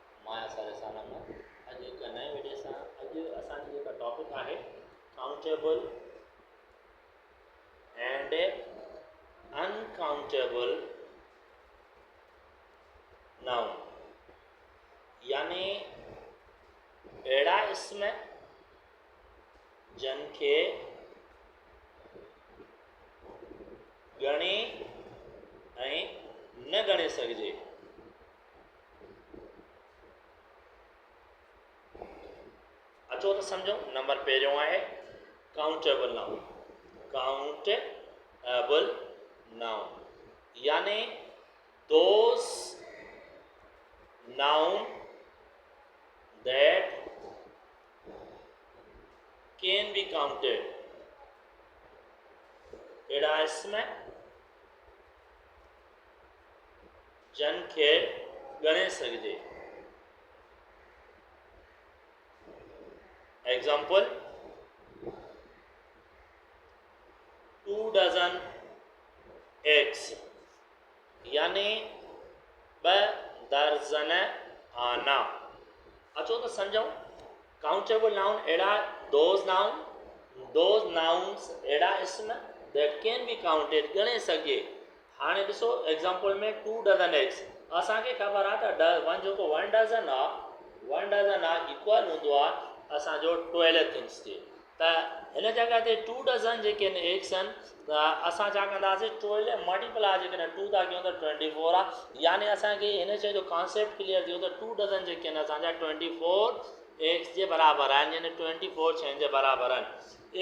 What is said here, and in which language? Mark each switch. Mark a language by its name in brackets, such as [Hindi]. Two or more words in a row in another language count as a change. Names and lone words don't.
[Sindhi] आया सारे साल में अॼु हिकु नए वीडियो सां अॼु असांजी जेका टॉपिक आहे [English] countable and uncountable noun, [Sindhi] यानी अहिड़ा इसम जिन खे ॻणे ऐं न ॻणे सघिजे। अचो तो समझो। नंबर पहिरियों आहे [English] countable noun. countable noun [Sindhi] यानी [English] those noun that can be counted. [Sindhi] अहिड़ा इसम जिन खे ॻणे सघिजे। [English] example 2 dozen eggs [Sindhi] यानी 2 दर्जन आना। अचो तो समझो। [English] countable noun [Sindhi] अहिड़ा [English] those nouns [Sindhi] अहिड़ा इसम [English] that can be counted [Sindhi] ॻणे सघिजे। हाणे ॾिसो एग्जाम्पल में [English] 2 dozen eggs [Sindhi] असांखे ख़बर आहे त 1 डज़न आहे इक्वल हूंदो आहे असांजो 12 थिंग्स जे। त हिन जॻह ते 2 डज़न जेके एग्स आहिनि त असां छा कंदासीं 12 मल्टीप्लाई जेकॾहिं 2 था कयूं त 24 आहे। यानी असांखे हिन शइ जो [English] concept clear [Sindhi] थियो त 2 डज़न जेके आहिनि असांजा 24 एग्स जे बराबरि आहिनि, यानी 24 शयुनि जे बराबरि आहिनि।